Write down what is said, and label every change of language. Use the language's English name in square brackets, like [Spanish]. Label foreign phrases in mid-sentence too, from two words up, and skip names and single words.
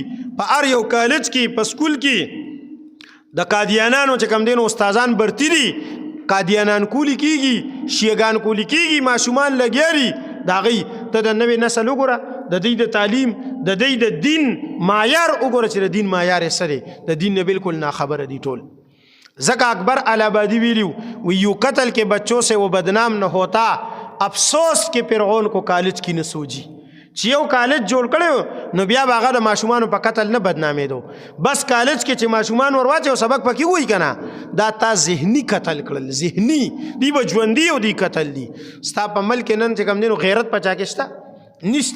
[Pashto] په هر یو کالج کې، په سکول کې د قادیانانو چې کوم دی نو استادان برتی دي، قادیانان کولی کېږي، شیعګان کولی کېږي، ماشومان لګیا دي. د هغوی ته د نوې نسل وګوره، د دوی د تعلیم، د دوی د دین معیار وګوره چې د دین معیار یې څه دی. د دین نه بالکل ناخبره دي ټول. [Urdu] ذکا اکبر الہبادی ویلیو یو قتل کے بچوں سے وہ بدنام نہ ہوتا، افسوس کے فرعون کو کالج کی نہ سوجی. [Pashto] چې یو کالج جوړ کړی نو بیا به هغه د ماشومانو په قتل نه بدنامېدو. بس کالج کې چې ماشومان ور واچوي او سبق پکې وایي که نه، دا تا ذهني قتل کړل. ذهني دی به ژوندي او دی قتل دي. ستا په ملک نن چې کوم دی نو غیرت په چا کې شته؟ نشته.